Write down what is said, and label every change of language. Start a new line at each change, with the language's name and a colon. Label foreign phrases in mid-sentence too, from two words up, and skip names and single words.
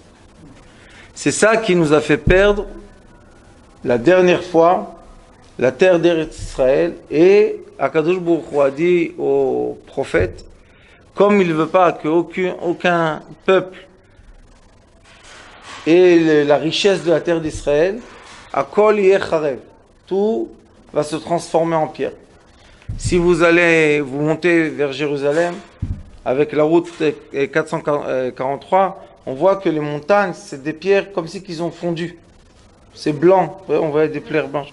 French: C'est ça qui nous a fait perdre la dernière fois la terre d'Eretz Israël, et Akadosh Baruch Hu a dit au prophète, comme il ne veut pas qu'aucun peuple ait la richesse de la terre d'Israël,
Hebrew: הכל יהיה חרב,
French: tout va se transformer en pierre. Si vous montez vers Jérusalem, avec la route 443, on voit que les montagnes, c'est des pierres comme si qu'ils ont fondu. C'est blanc, on voit des pierres blanches.